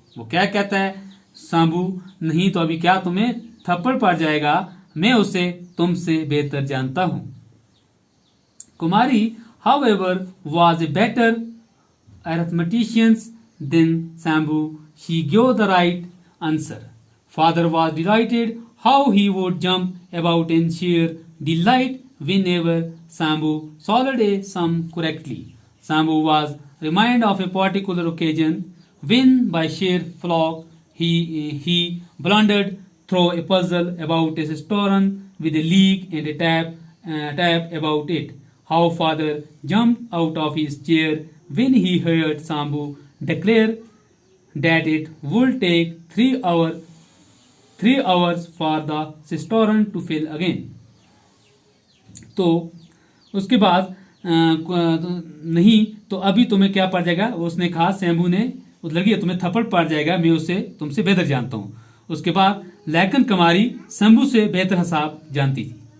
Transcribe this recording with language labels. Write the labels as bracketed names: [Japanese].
[Hindi] वो क्या कहता है शंभू? नहीं तो अभी क्या तुम्हें थप्पड़ पड़ जाएगा? मैं उसे तुमसे बेहतर जानता हूं। [English] Kumari however was a better arithmetician than Sambu. She gave the right answer. Father was delighted how he would jump about in sheer delight whenever Sambu solved a sum correctly. Sambu was reminded of a particular occasion when by sheer fluke he blundered through a puzzle about a cistern with a leak and a tap about it. How father jumped out of his chair when he heard Sambu declare that it would take 3 hours for the cistern to fill again. [Hindi] तो उसके बाद नहीं तो अभी तुम्हें क्या पड़ जाएगा? उसने कहा, शंभू ने उस लड़की तुम्हें थप्पड़ पड़ जाएगा, मैं उसे तुमसे बेहतर जानता हूँ। उसके बाद लेकिन कुमारी शंभू से बेहतर हिसाब जानती थी।